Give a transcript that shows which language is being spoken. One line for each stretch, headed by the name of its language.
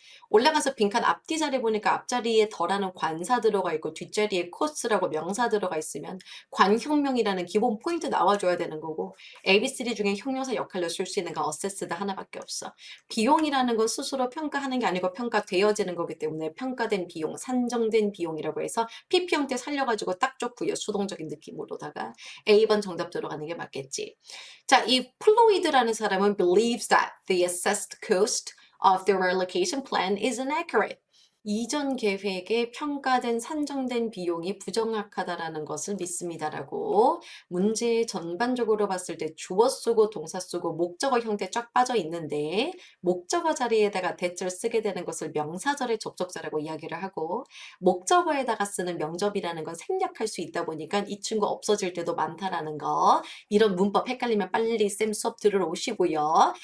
Korean: 올라가서 빈칸 앞뒤 자리 보니까 앞자리에 더라는 관사 들어가 있고 뒷자리에 코스라고 명사 들어가 있으면 관형명이라는 기본 포인트 나와줘야 되는 거고 ABCD 중에 형용사 역할로 쓸 수 있는 건 assessed 하나밖에 없어. 비용이라는 건 스스로 평가하는 게 아니고 평가되어지는 거기 때문에 평가된 비용, 산정된 비용이라고 해서 PP 형태 살려가지고 딱 좋고요. 수동적인 느낌으로다가 A번 정답 들어가는 게 맞겠지. 자, 이 플로이드라는 사람은
English: believes that the assessed cost of the relocation plan is inaccurate.
Korean: 이전 계획에 평가된 산정된 비용이 부정확하다라는 것을 믿습니다라고 문제 전반적으로 봤을 때 주어 쓰고 동사 쓰고 목적어 형태 쫙 빠져 있는데 목적어 자리에다가 대절 쓰게 되는 것을 명사절의 접속사라고 이야기를 하고 목적어에다가 쓰는 명접이라는 건 생략할 수 있다 보니까 이 친구 없어질 때도 많다라는 거 이런 문법 헷갈리면 빨리 쌤 수업 들으러 오시고요.